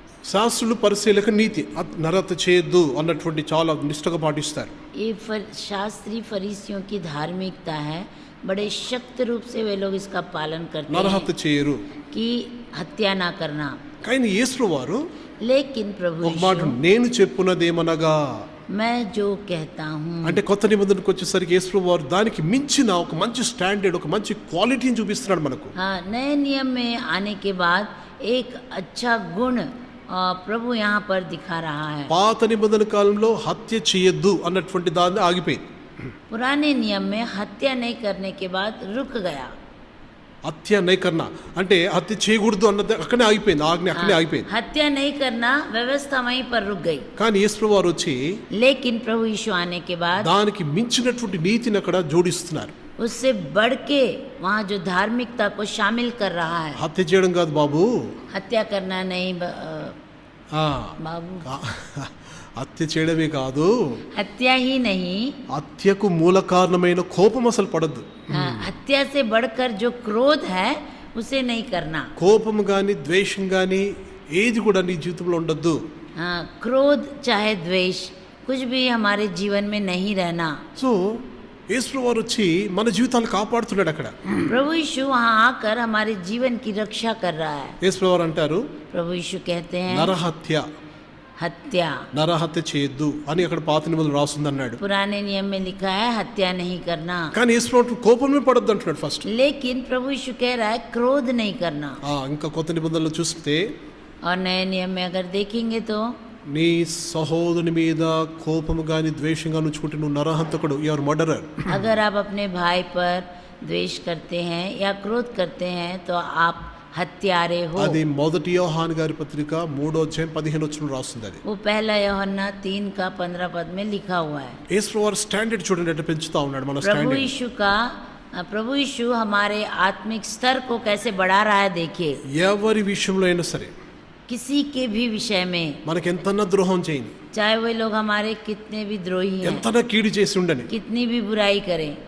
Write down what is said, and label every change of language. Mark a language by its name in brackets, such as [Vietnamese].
[Telugu] శాస్త్రులు పరిశీలక నీతి నరహత్య చేయొద్దు అన్నటువంటి చాలా నిష్ఠగా పాటిస్తారు. [Hindi] ये शास्त्री फरीसियों की धार्मिकता है, बड़े सख्त रूप से वे लोग इसका पालन करते [Telugu] నరహత్య [Hindi] हैं [Telugu] చేయరు. [Hindi] कि हत्या ना करना. [Telugu] కానీ యేసు వారు [Hindi] लेकिन प्रभु [Telugu] ఒక మాట, [Hindi] यीशु, [Telugu] నేను చెప్పున్నదేమనగా, [Hindi] मैं जो कहता हूँ, [Telugu] అంటే కొత్త నిబంధనకు వచ్చేసరికి యేసు వారు దానికి మించిన ఒక మంచి స్టాండర్డ్, ఒక మంచి క్వాలిటీని చూపిస్తున్నాడు మనకు. [Hindi] हाँ, नए नियम में आने के बाद एक अच्छा गुण प्रभु यहाँ पर दिखा रहा है. [Telugu] పాత నిబంధన కాలంలో హత్య చేయొద్దు అన్నటువంటి దాన్ని ఆగిపోయింది. [Hindi] पुराने नियम में हत्या नहीं करने के बाद रुक गया. హత్య నైకర్ణ [Telugu] అంటే హత్య చేయకూడదు అన్నది అక్కడే ఆగిపోయింది, ఆజ్ఞ అక్కడే ఆగిపోయింది. [Hindi] हत्या नहीं करना व्यवस्था वहीं पर रुक गई. [Telugu] కానీ యేసు వారు వచ్చి [Hindi] लेकिन प्रभु यीशु आने के बाद [Telugu] దానికి మించినటువంటి నీతిని అక్కడ జోడిస్తున్నారు. [Hindi] उससे बढ़ के वहाँ जो धार्मिकता को शामिल कर रहा है. [Telugu] హత్య చేయడం కాదు బాబు, [Hindi] हत्या करना नहीं ఆ, बाबू, [Telugu] హత్య చేయడమే కాదు, [Hindi] हत्या ही नहीं, [Telugu] హత్యకు మూల కారణమైన కోపం అసలు పడద్దు. [Hindi] हत्या से बढ़कर जो क्रोध है उसे नहीं करना. [Telugu] కోపం కానీ ద్వేషం కానీ ఏది కూడా నీ జీవితంలో ఉండొద్దు. [Hindi] हाँ, क्रोध चाहे द्वेष कुछ भी हमारे जीवन में नहीं रहना. [Telugu] సో యేసు వారు వచ్చి మన జీవితాలు కాపాడుతున్నాడు అక్కడ. [Hindi] प्रभु यीशु वहाँ आकर हमारे जीवन की रक्षा कर रहा है. [Telugu] యేసు వారు అంటారు, [Hindi] प्रभु यीशु कहते हैं [Telugu] నరహత్య, [Hindi] हत्या. [Telugu] నరహత్య చేయొద్దు అని అక్కడ పాత నిబంధనలు రాస్తుంది అన్నాడు. [Hindi] पुराने नियम में लिखा है हत्या नहीं करना. [Telugu] కానీ యేసు వారు కోపమే పడద్దు అంటున్నాడు ఫస్ట్. [Hindi] लेकिन प्रभु यीशु कह रहा है क्रोध नहीं करना. [Telugu] ఇంకా కొత్త నిబంధనలు చూస్తే, [Hindi] और नए नियम में अगर देखेंगे तो [Telugu] నీ సహోదరుని మీద కోపము గాని ద్వేషం గాని ఉంచుకుంటే నువ్వు నరహంతకుడు, [English] You are murderer. [Hindi] अगर आप अपने भाई पर द्वेष करते हैं या क्रोध करते हैं तो आप हत्यारे हो. [Telugu] అది మొదటి యోహాను గారి పత్రిక 3:15 రాస్తుంది. అది [Hindi] वो पहला यूहन्ना 3 का 15 पद में लिखा हुआ है. [Telugu] యేసు వారు స్టాండర్డ్ చూడండి ఎట్లా పెంచుతా ఉన్నాడు మన [Hindi] प्रभु [Telugu] స్టాండర్డ్. [Hindi] यीशु का प्रभु यीशु हमारे आत्मिक स्तर को कैसे बढ़ा रहा है. देखिए, [Telugu] ఎవరి విషయంలో అయినా సరే [Hindi] किसी के भी विषय में, [Telugu] మనకి ఎంతన్నా ద్రోహం చేయని, [Hindi] चाहे वे लोग हमारे कितने भी द्रोही हैं, [Telugu] ఎంతన్నా కీడు చేసి ఉండని, [Hindi] कितनी भी बुराई करें,